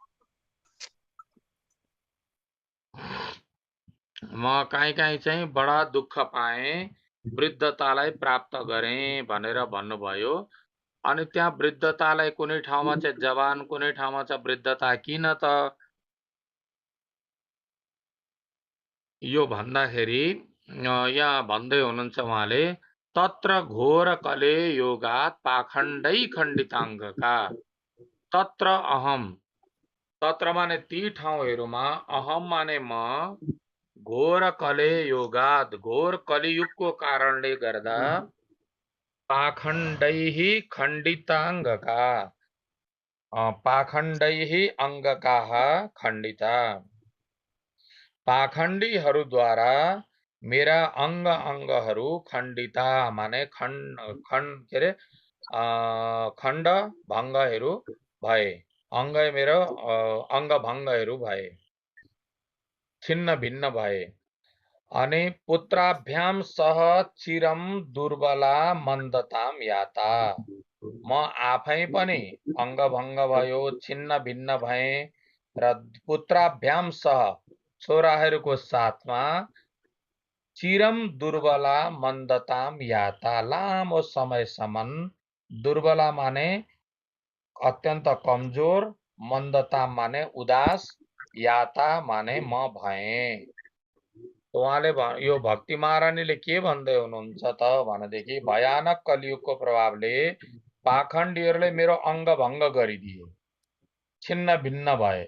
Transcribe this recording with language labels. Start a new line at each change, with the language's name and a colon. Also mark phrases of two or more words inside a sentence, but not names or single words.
Nepali: म काहीँ काहीँ चाहिँ बडा दुःख पाएँ वृद्धतालाई प्राप्त गरेँ भनेर भन्नुभयो। अनि त्यहाँ वृद्धतालाई कुनै ठाउँमा चाहिँ जवान कुनै ठाउँमा चाहिँ वृद्धता किन त यो भन्दाखेरि यहाँ भन्दै हुनुहुन्छ उहाँले
Sanskrit: तत्र घोर कले योगात पाखण्डै खण्डिताङ्गका तत्र अहम
Nepali: तत्र माने ती ठाउँहरूमा अहम माने म
Sanskrit: घोर कले योगात
Nepali: घोर कलियुगको कारणले गर्दा
Sanskrit: पाखण्डैः खण्डिताङ्गका पाखण्डैः अङ्गकाः खण्डिता
Nepali: पाखण्डीहरूद्वारा मेरा अङ्ग अङ्गहरू खण्डिता माने खण्ड भङ्गहरू भए अङ्ग मेरो अङ्ग भङ्गहरू भए छिन्न भिन्न भए अनि
Sanskrit: पुत्राभ्याम सह चिरम दुर्बला मन्दताम याता
Nepali: म आफै पनि अङ्गभङ्ग भयो छिन्न भिन्न भए र
Sanskrit: पुत्राभ्याम सह
Nepali: छोराहरूको साथमा
Sanskrit: चिरम दुर्बला मन्दताम याता
Nepali: लामो समयसम्म दुर्बला माने अत्यन्त कमजोर मन्दता माने उदास याता माने म भएँ। उहाँले यो भक्ति महारानीले के भन्दै हुनुहुन्छ त भनेदेखि भयानक कलियुगको प्रभावले पाखण्डीहरूले मेरो अङ्गभङ्ग गरिदिए छिन्न भिन्न भए।